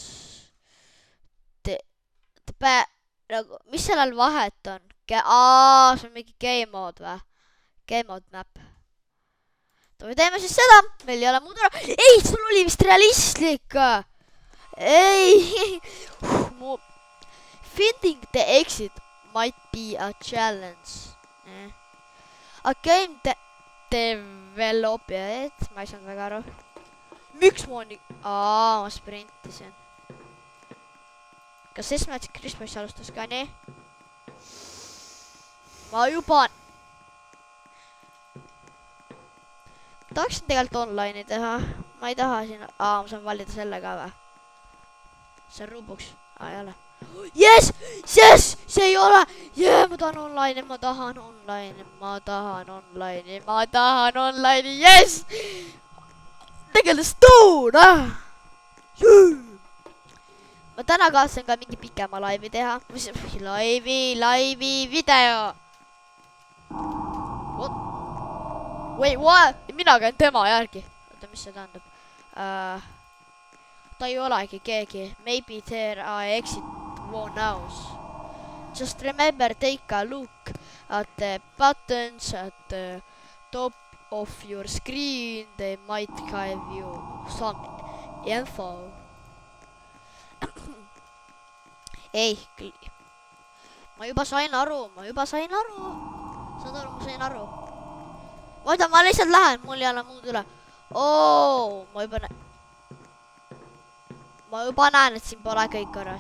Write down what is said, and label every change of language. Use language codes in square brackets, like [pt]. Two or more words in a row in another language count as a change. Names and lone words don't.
[et] Nagu, mis sellel vahet on? See on mingi [en] game mode [et] või? [en] Game mode map. [et] Me teeme siis seda, meil ei ole muud ära. Ei, sul oli vist realistlik. Ei. [en] Finding the exit might be a challenge. A game developer, [et] ma ei saanud väga aru. Miks ma nii? Ma sprintisin. Kas Esmatsi Christmas alustas ka nii? Ma juba... tahaksin tegelikult online'i teha. Ma ei taha siin... ma saan valida selle ka või? See on Robux. Ei ole. [en] Yes! Yes! [et] See ei ole! Ma tahan online'i, ma tahan online'i, ma tahan online'i, ma tahan online'i, yes! Tegelikult stone! Ma täna kahtlen ka mingi pikema laivi teha. Laivi video! What? [en] Wait, what? [et] Mina käin tema järgi. Oota, mis see tähendab? Ta ei olegi keegi. [en] Maybe there I exit one house. Just remember, take a look at the buttons at the top of your screen. They might give you some info. [et] Ei, ma juba sain aru. Saad aru, ma sain aru. Oota, ma lihtsalt lähen, mul ei ole muud üle. Ma juba näen, et siin pole kõik korras.